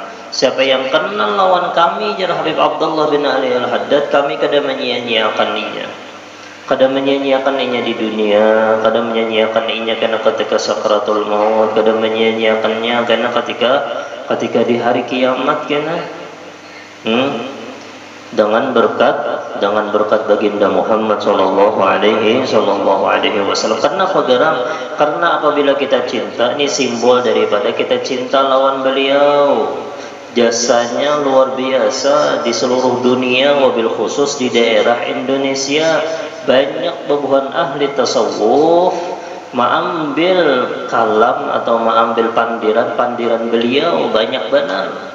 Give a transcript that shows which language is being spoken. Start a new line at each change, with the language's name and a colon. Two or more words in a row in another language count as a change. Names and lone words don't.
Banjar: Siapa yang kenal lawan kami, jar Habib Abdullah bin Ali Al-Haddad, kami kada menyia-nyiakan dia. Kada menyia-nyiakan inya di dunia, kada menyia-nyiakan inya karena ketika sakratul maut, kada menyia-nyiakannya karena ketika di hari kiamat kena.
Indonesian: Dengan berkat baginda Muhammad
Arabic: صلى الله عليه وسلم.
Indonesian: Kenapa geram?
Banjar: Karena apabila kita cinta, ini simbol daripada kita cinta lawan beliau.
Indonesian: Jasanya luar biasa di seluruh dunia, wabil khusus di daerah Indonesia.
Banjar: Banyak bebuhan ahli tasawuf mengambil kalam atau mengambil pandiran beliau, banyak benar.